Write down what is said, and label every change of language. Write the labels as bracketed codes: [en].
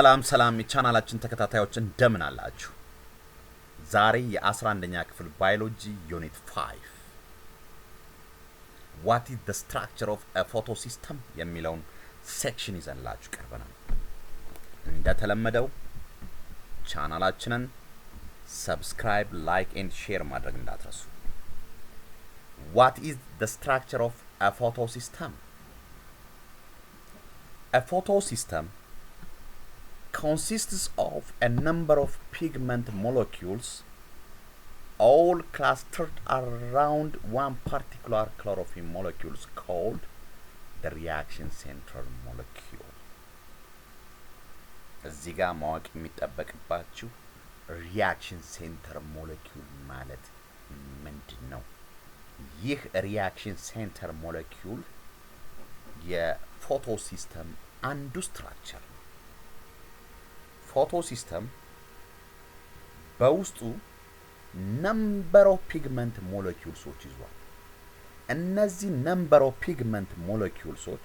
[am] ሰላም የቻናላችን ተከታታዮች እንደምን አላችሁ? ዛሬ የ11ኛ ክፍል ባዮሎጂ ዩኒት 5 [en] What is the structure of a photosystem [am] የሚለውን ሴክሽን ይዘንላችሁ ቀርበናል። እንደተለመደው ቻናላችንን ሰብስክራይብ፣ ላይክ ኤንድ ሼር ማድረግ እንዳትረሱ። What is the structure of a photosystem? [en] A photosystem consists of a number of pigment molecules all clustered around one particular chlorophyll molecule called the reaction center molecule. [am] እዚህ ጋር ማወቅ የሚጠበቅባችሁ reaction center molecule ማለት ምንድን ነው? ይህ reaction center molecule የፎቶሲስተም አንዱ ስትራክቸር ነው። photosystem በውስጡ [en] number of pigment molecules [am] ይዟል። እነዚህ number of pigment molecules